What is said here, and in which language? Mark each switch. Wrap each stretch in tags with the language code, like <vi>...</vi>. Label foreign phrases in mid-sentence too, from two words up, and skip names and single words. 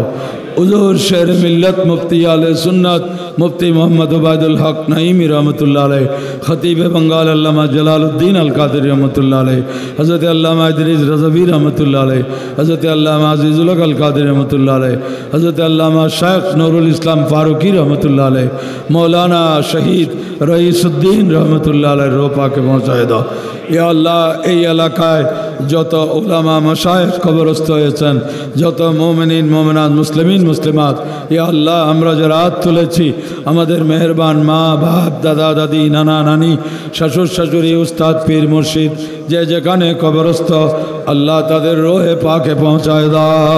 <ur>حضور شہر ملت مفتی علیہ سنت مفتی محمد عبید الحق نعیمی رحمۃ اللہ علیہ خطیب بنگال علامہ جلال الدین القادری رحمۃ اللہ علیہ حضرت علامہ ادریس رضوی رحمۃ اللہ علیہ حضرت علامہ عزیز الحق القادری رحمۃ اللہ علیہ حضرت علامہ شیخ نور الاسلام فاروقی رحمۃ اللہ علیہ مولانا شہید رئیس الدین رحمۃ اللہ علیہ رو پاک پہنچائے دو۔</ur> <bn>یا اللہ এই এলাকায় যত উলামা মাশায়েখ কবরস্থ হয়েছেন যত মুমিনিন মুমিনাত মুসলিমিন মুসলিমাত ইয়া আল্লাহ আমরা যারা হাত তুলেছি আমাদের মেহেরবান মা বাপ দাদা দাদি নানা নানি শ্বশুর শাশুড়ি উস্তাদ পীর মুর্শিদ যে যেখানে কবরস্থ আল্লাহ তাদের রোহে পাকে পৌঁছায় দাও।</bn>